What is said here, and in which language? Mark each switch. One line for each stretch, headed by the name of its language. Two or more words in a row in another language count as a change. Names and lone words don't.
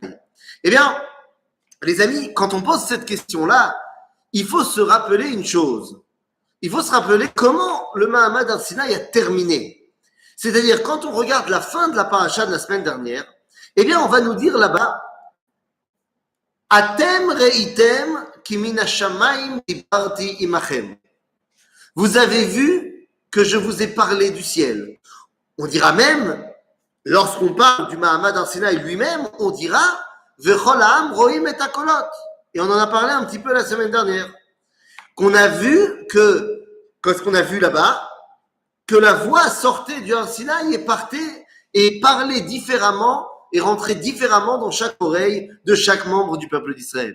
French: Eh bien, les amis, quand on pose cette question-là, il faut se rappeler une chose. Il faut se rappeler comment le Mahamad Har-Sinaï a terminé. C'est-à-dire, quand on regarde la fin de la paracha de la semaine dernière, eh bien, on va nous dire là-bas,
Hebrew: אתם ראיתם כי מן השמים דברתי עמכם.
French: Vous avez vu que je vous ai parlé du ciel. On dira même, lorsqu'on parle du Mahamad Har-Sinaï lui-même, on dira
Hebrew: וכל העם רואים את הקולות.
French: Et on en a parlé un petit peu la semaine dernière. Qu'on a vu que, qu'est-ce qu'on a vu là-bas? Que la voix sortait du Har-Sinaï et partait et parlait différemment et rentrait différemment dans chaque oreille de chaque membre du peuple d'Israël.